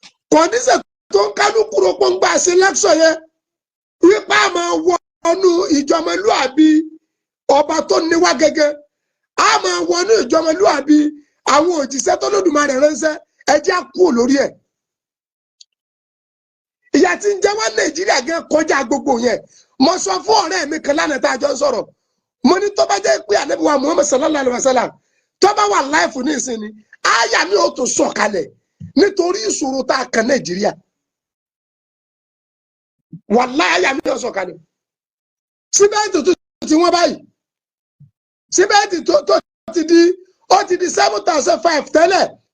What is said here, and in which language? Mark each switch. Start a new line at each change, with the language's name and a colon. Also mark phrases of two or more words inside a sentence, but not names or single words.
Yoruba: Condition tó ń kálukú ro pé ń gbà ṣe lecture yẹn, wípé a máa wọnú ìjọmọlúàbí ọba tó ní wá gẹ́gẹ́. A máa wọnú ìjọmọlúàbí àwọn òjíṣẹ́ tó Lódùmarè ránṣẹ́. Ẹ jẹ́ á kúrò lórí ẹ̀. Ìyà tí ń jẹ wá Nàìjíríà gan kọjá gbogbo yẹn. Mo sọ fún ọ̀rẹ́ mi kan lánàá tá a jọ ń sọ̀rọ̀. Mo ní tó bá jẹ́ pé Ànábì wa Muhammad
Arabic: صلى الله عليه وسلم
Yoruba: tó bá wà láìfù ní ìsinmi, àyà mi ò tún sọ̀kalẹ̀ nítorí ìṣòro tá a kan Nàìjíríà. Wàláhì, àyà mi ò sọ̀kalẹ̀. Símẹ́ǹtì tó ti wọ́n báyìí. Símẹ́ǹtì tó, tó ti di, ó ti di
English: seven thousand five
Yoruba: tẹ́lẹ̀.